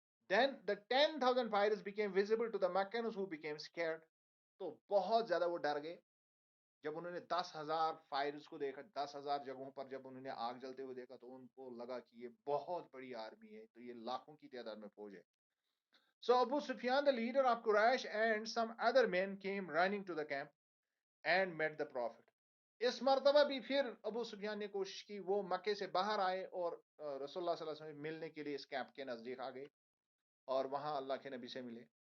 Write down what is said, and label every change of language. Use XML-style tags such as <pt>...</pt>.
<en>Then the 10,000 fires became visible to the Meccans who became scared.</en> <ur>تو بہت زیادہ وہ ڈر گئے جب انہوں نے 10,000 فائرز کو دیکھا، 10,000 جگہوں پر جب انہوں نے آگ جلتے ہوئے دیکھا تو ان کو لگا کہ یہ بہت بڑی آرمی ہے، تو یہ لاکھوں کی تعداد میں فوج ہے.</ur> <en>So Abu Sufyan, the leader of Quraysh, and some other men came running to the camp and met the Prophet.</en> <ur>اس مرتبہ بھی پھر ابو سفیان نے کوشش کی، وہ مکے سے باہر آئے اور رسول اللہ صلی اللہ علیہ وسلم ملنے کے لیے اس کیمپ کے نزدیک آ گئے اور وہاں اللہ کے نبی سے ملے.</ur>